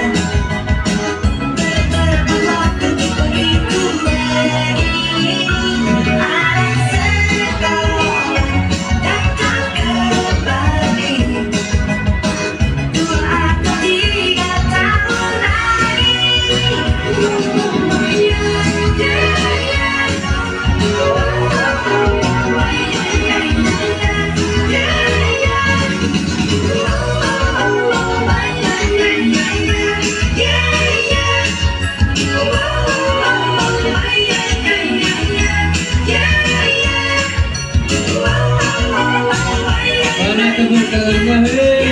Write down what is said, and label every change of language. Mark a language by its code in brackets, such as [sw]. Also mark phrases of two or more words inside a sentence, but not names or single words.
[id] Betapa waktu begitu begini. Anak sekolah datang kembali. 2 atau 3 tahun lagi. [en] Oh yeah, yeah, yeah. Oh yeah, yeah, yeah, yeah. Oh yeah, yeah, yeah. [id] Mana tepuk tangannya, hei.